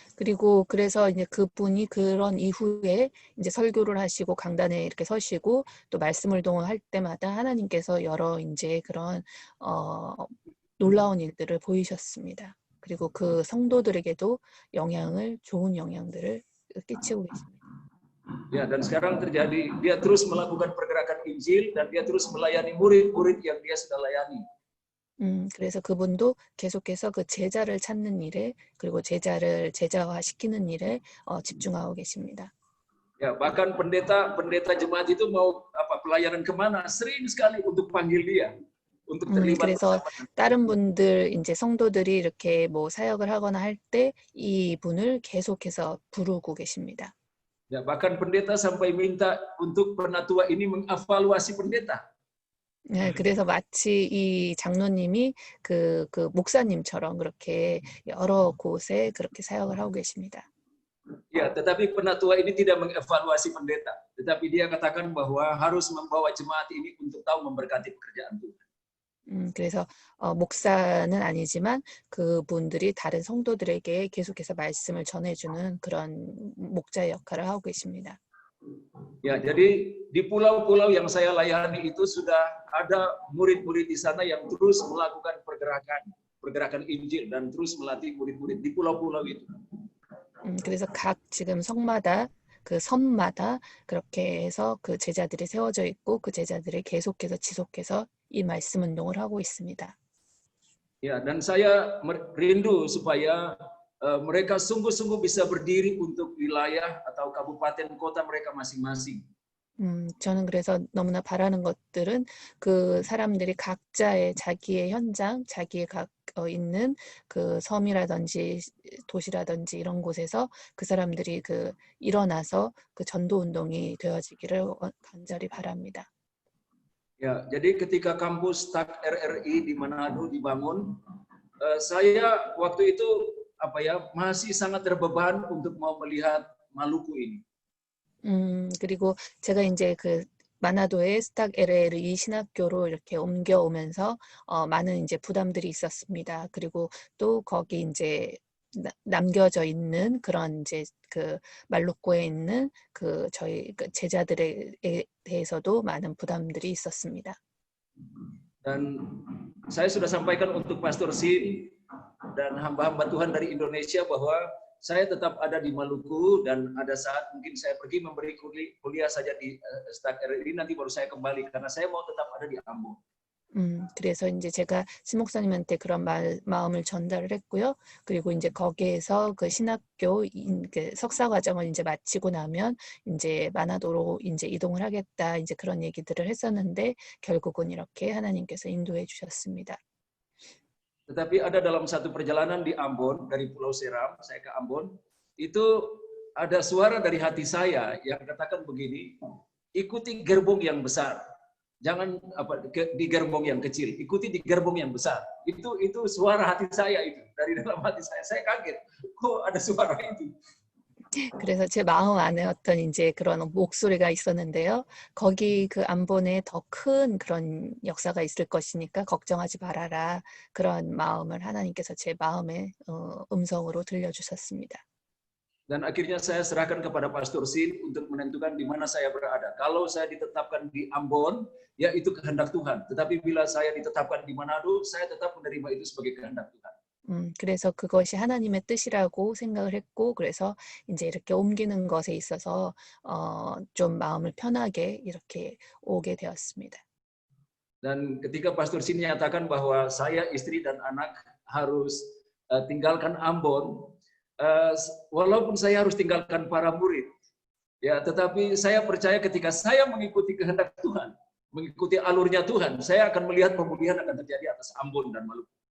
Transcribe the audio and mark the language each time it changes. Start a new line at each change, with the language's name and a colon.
Korean: 그리고 그래서 이제 그분이 그런 이후에 이제 설교를 하시고 강단에 이렇게 서시고 또 말씀을 동원할 때마다 하나님께서 여러 이제 그런 놀라운 일들을 보이셨습니다. 그리고 그 성도들에게도 좋은 영향들을 끼치고 계십니다.
Indonesian: Ya, dan sekarang terjadi, dia terus melakukan pergerakan Injil dan dia terus melayani murid-murid yang dia sudah layani.
Korean: 그래서 그분도 계속해서 그 제자를 찾는 일에 그리고 제자를 제자화시키는 일에 집중하고 계십니다.
Indonesian: Ya, bahkan pendeta jemaat itu mau pelayanan kemana, sering sekali untuk panggil dia, untuk terlibat
Korean: 그래서
Indonesian: bersama.
Korean: 다른 분들 이제 성도들이 이렇게 뭐 사역을 하거나 할 때 이분을 계속해서 부르고 계십니다.
Indonesian: Ya, bahkan pendeta sampai minta untuk penatua ini mengevaluasi pendeta.
Korean: 네, 그래서 마치 이 장로님이 그 목사님처럼 그렇게 여러 곳에 그렇게 사역을 하고 계십니다.
Indonesian: Ya, tetapi penatua ini tidak mengevaluasi pendeta, tetapi dia katakan bahwa harus membawa jemaat ini untuk tahu memberkati pekerjaan Tuhan.
Korean: 그래서 목사는 아니지만 그분들이 다른 성도들에게 계속해서 말씀을 전해주는 그런 목자의 역할을 하고 계십니다.
Indonesian: Ya, jadi di pulau-pulau yang saya layani itu sudah ada murid-murid di sana yang terus melakukan pergerakan Injil dan terus melatih murid-murid di pulau-pulau itu.
Korean: 그래서 각 지금 성마다 그 섬마다 그렇게 해서 그 제자들이 세워져 있고 그 제자들이 계속해서 지속해서 이 말씀 운동을 하고 있습니다.
Indonesian: Ya, dan saya rindu supaya mereka sungguh-sungguh bisa berdiri untuk wilayah atau kabupaten kota mereka masing-masing.
Korean: 저는 그래서 너무나 바라는 것들은 그 사람들이 각자의 자기의 현장, 자기의 있는 그 섬이라든지 도시라든지 이런 곳에서 그 사람들이 그 일어나서 그 전도 운동이 되어지기를 간절히 바랍니다.
Indonesian: Ya, jadi ketika kampus STAK RRI di Manado dibangun, saya waktu itu masih sangat terbeban untuk mau melihat Maluku ini.
Korean: 그리고 제가 이제 그 마나도의 스탁 LLE 신학교로 이렇게 옮겨오면서 많은 이제 부담들이 있었습니다. 그리고 또 거기 이제 남겨져 있는 그런 이제 그 말루코에 있는 그 저희 제자들에 대해서도 많은 부담들이 있었습니다.
Indonesian: Dan saya sudah sampaikan untuk Pastor Sin dan hamba-hamba Tuhan dari Indonesia bahwa saya tetap ada di Maluku dan ada saat mungkin saya pergi memberi kuliah saja di STAK RRI, nanti baru saya kembali karena saya mau tetap ada di Ambon.
Korean: 그래서 이제 제가 신목사님한테 그런 마음을 전달을 했고요. 그리고 이제 거기에서 그 신학교 그 석사 과정을 이제 마치고 나면 이제 마나도로 이제 이동을 하겠다 이제 그런 얘기들을 했었는데 결국은 이렇게 하나님께서 인도해 주셨습니다.
Indonesian: Tetapi ada dalam satu perjalanan di Ambon dari Pulau Seram, saya ke Ambon, itu ada suara dari hati saya yang katakan begini, ikuti gerbong yang besar. Jangan di gerbong yang kecil, ikuti di gerbong yang besar. Itu suara hati saya itu dari dalam hati saya. Saya kaget, kok ada suara itu.
Korean: 그래서 제 마음 안에 어떤 이제 그런 목소리가 있었는데요. 거기 그 안본에 더 큰 그런 역사가 있을 것이니까 걱정하지 말아라. 그런 마음을 하나님께서 제 마음에 음성으로 들려주셨습니다.
Indonesian: Dan akhirnya saya serahkan kepada Pastor Sin untuk menentukan di mana saya berada. Kalau saya ditetapkan di Ambon, ya itu kehendak Tuhan. Tetapi bila saya ditetapkan di Manado, saya tetap menerima itu sebagai kehendak Tuhan.
Korean: 그래서 그것이 하나님의 뜻이라고 생각을 했고, 그래서 이제 이렇게 옮기는 것에 있어서 좀 마음을 편하게 이렇게 오게 되었습니다.
Indonesian: Dan ketika Pastor Sin nyatakan bahwa saya, istri dan anak harus tinggalkan Ambon, walaupun saya harus tinggalkan para murid, ya, tetapi saya percaya ketika saya mengikuti kehendak Tuhan, mengikuti alurnya Tuhan, saya akan melihat pemulihan akan terjadi atas Ambon dan Maluku.